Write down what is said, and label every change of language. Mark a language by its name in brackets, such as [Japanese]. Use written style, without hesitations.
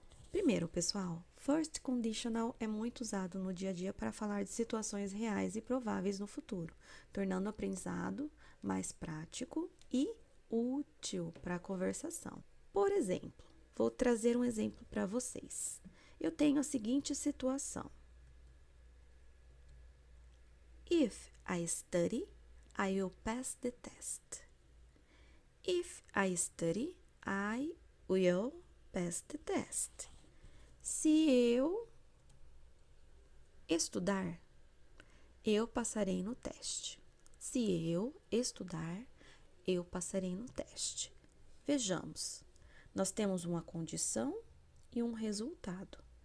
[Portuguese] Primeiro, pessoal, First Conditional é muito usado no dia a dia para falar de situações reais e prováveis no futuro, tornando o aprendizado mais prático e útil para a conversação. Por exemplo, vou trazer um exemplo para vocês. Eu tenho a seguinte situação. [English] If I study, I will pass the test. If I study, I will pass the test. [Portuguese] Se eu estudar, eu passarei no teste. Se eu estudar, eu passarei no teste. Vejamos, nós temos uma condição e um resultado.